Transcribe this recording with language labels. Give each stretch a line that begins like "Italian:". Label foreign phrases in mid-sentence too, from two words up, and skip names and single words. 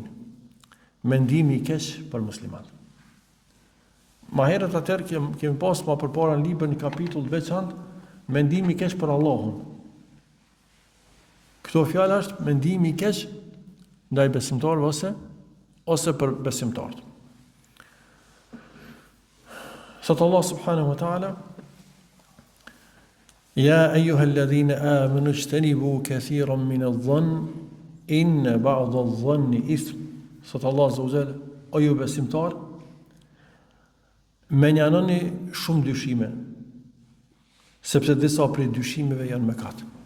Albanian: Mendimi i keq për muslimanët. Ma herët atëherë kemi pas më përpara në libër një kapitull veçantë mendimi i keq për Allahun. Këto fjalë është mendimi i keq ndaj besimtarëve ose për besimtarët.
Arabic: Thot Allah سبحانه وتعالى يا أيها الذين آمنوا اجتنبوا كثيرا من الظن إن بعض الظن إثم.
Albanian: Thot Allah
Arabic: عز وجل:
Albanian: O ju besimtar, menjanoni shumë dyshime, sepse disa prej dyshimeve janë mëkat.